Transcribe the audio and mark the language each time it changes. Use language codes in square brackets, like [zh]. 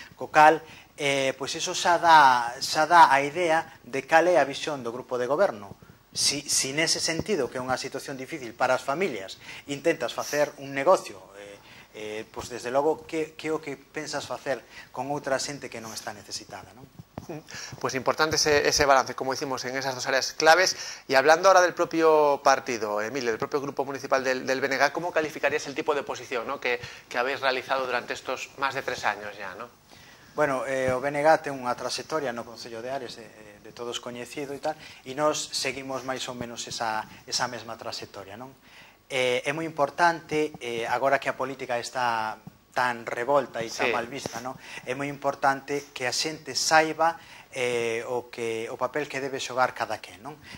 [gl] Co cal, pois iso xa dá a idea de cal é a visión do grupo de goberno. Si nese sentido, que é unha situación difícil para as familias, intentas facer un negocio, pois desde logo, que é o que pensas facer con outra xente que non está necesitada, non? [es] Pues importante ese balance, como hicimos en esas dos áreas claves. Y hablando ahora del propio partido, Emilio, del propio grupo municipal del BNG, ¿cómo calificarías el tipo de oposición, ¿no?, que habéis realizado durante estos más de 3 años ya, ¿no? [gl] Bueno, o BNG ten unha trayectoria no Concello de Ares de todos coñecido e tal, e nós seguimos máis ou menos esa mesma trayectoria, non? É moi importante, agora que a política está tan revolta e tan mal vista, non? É moi importante que a xente saiba o papel que debe xogar cada quen, non?